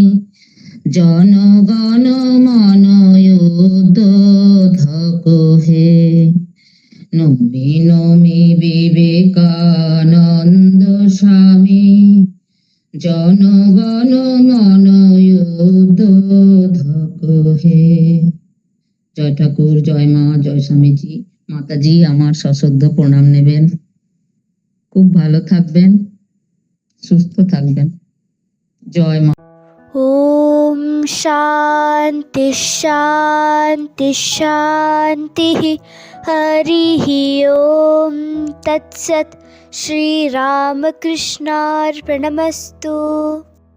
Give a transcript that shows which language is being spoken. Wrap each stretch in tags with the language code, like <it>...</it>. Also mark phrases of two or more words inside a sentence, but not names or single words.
<bn>জনগণ মন উদ্ধোধক হে, নমি নমি বিবেকানন্দ স্বামী, জনগণ মন উদ্ধোধক হে। জয় ঠাকুর, জয় মা, জয় স্বামীজি। মাতাজি আমার সশ্রদ্ধ প্রণাম নেবেন। খুব ভালো থাকবেন, সুস্থ থাকবেন। জয় মা।</bn> <sa>ॐ शान्ति शान्ति शान्तिः। हरिः ॐ तत्सत्। श्रीरामकृष्णार्पणमस्तु।</sa>